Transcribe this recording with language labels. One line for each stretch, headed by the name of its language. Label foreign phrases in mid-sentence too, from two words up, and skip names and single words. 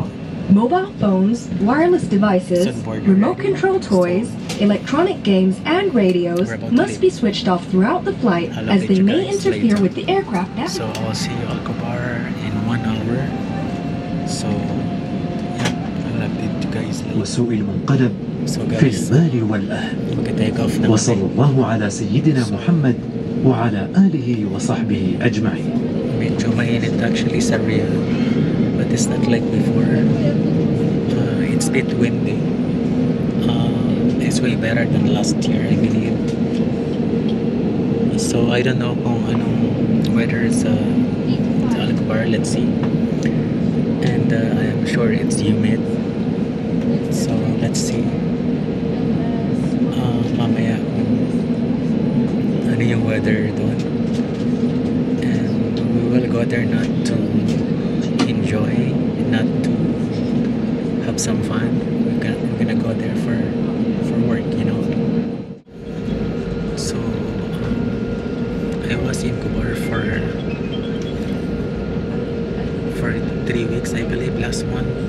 English: Mobile phones, wireless devices, remote control toys, electronic games, and radios must be switched off throughout the flight as they may interfere with the aircraft navigation. So I'll see you Alcobar in 1 hour. So yeah, I'll update you guys later.
Arabic: وسوء المنقلب
English: So
Arabic: في
English: guys,
Arabic: المال والأهل
Filipino: mag-take off na
Arabic: وصلى الله على سيدنا محمد وعلى آله وصحبه أجمعين.
Filipino: Medyo mainit actually sa Riyadh,
English: but it's not like before. It's a bit windy. It's way better than last year, I believe. So I don't know
Filipino: kung anong weather sa Alcobar.
English: Let's see. And I am sure it's humid. So let's see.
Filipino: Mamaya ano yung weather doon.
English: And we will go there not to enjoy, not to have some fun. We're gonna go there for work, you know. So I was in Kubar for 3 weeks, I believe, last one.